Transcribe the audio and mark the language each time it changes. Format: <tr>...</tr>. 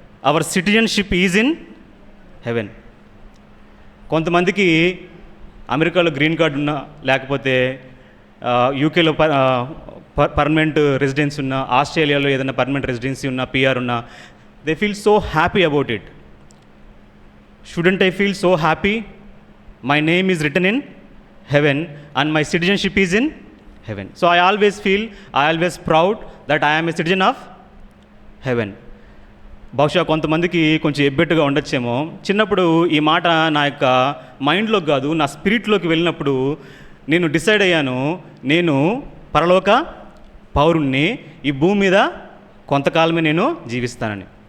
<en>Our citizenship is in heaven.</en> <te>కొంతమందికి అమెరికాలో green card ఉన్నా, లేకపోతే యూకేలో పర్మనెంట్ రెసిడెన్సీ ఉన్నా, ఆస్ట్రేలియాలో ఏదైనా పర్మనెంట్ రెసిడెన్సీ ఉన్నా, పిఆర్ ఉన్నా,</te> <en>They feel so happy about it. Shouldn't I feel so happy? My name is written in heaven and my citizenship is in heaven. So I always proud that I am a citizen of heaven.</en> <te>బహుశా కొంతమందికి కొంచెం ఎబ్బెట్టుగా ఉండొచ్చేమో. చిన్నప్పుడు ఈ మాట నా యొక్క మైండ్లోకి కాదు, నా స్పిరిట్లోకి వెళ్ళినప్పుడు నేను డిసైడ్ అయ్యాను, నేను పరలోక పౌరుణ్ణి, ఈ భూమి మీద కొంతకాలమే నేను జీవిస్తానని.</te>